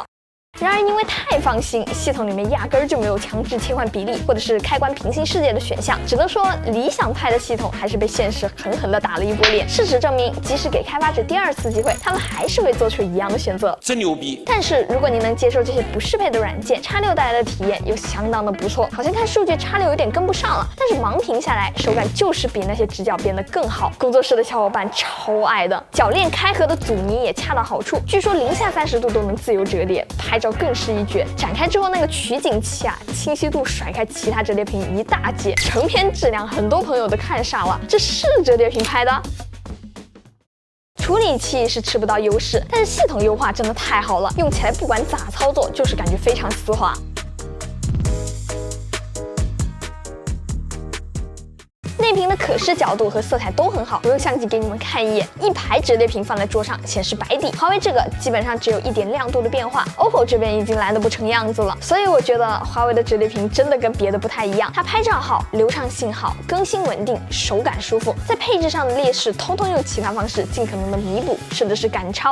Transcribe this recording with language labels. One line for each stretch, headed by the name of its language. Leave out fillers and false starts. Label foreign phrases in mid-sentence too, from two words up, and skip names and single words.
Chinese: 然而因為太放心，系統裡面壓根兒就沒有強制切換比例或者是開關平行世界的選項，只能說理想派的系統還是被現實狠狠地打了一波臉。事實證明，即使給開發者第2次機會，他們還是會做出一樣的選擇。真牛逼！但是如果你能接受這些不適配的軟件，X6帶來的體驗又相當的不錯。好像看數據 X6 有點跟不上了，但是盲屏下來，手感就是比那些直角變得更好。工作室的小伙伴超愛的，鉸鏈開合的阻尼也恰到好處，據說零下30度都能自由折疊，拍照更是一絕。展開之後那個取景器啊，清晰度甩開其他折疊屏一大截，成片質量很多朋友都看傻了，這是折疊屏拍的？處理器是吃不到優勢，但是系統優化真的太好了，用起來不管咋操作，就是感覺非常絲滑。內屏的可視角度和色彩都很好，我用相機給你們看一眼，一排折疊屏放在桌上顯示白底。華為這個基本上只有一點亮度的變化 ，OPPO 這邊已經藍得不成樣子了。所以我覺得華為的折疊屏真的跟別的不太一樣，它拍照好，流暢性好，更新穩定，手感舒服，在配置上的劣勢通通用其他方式盡可能的彌補，甚至是趕超。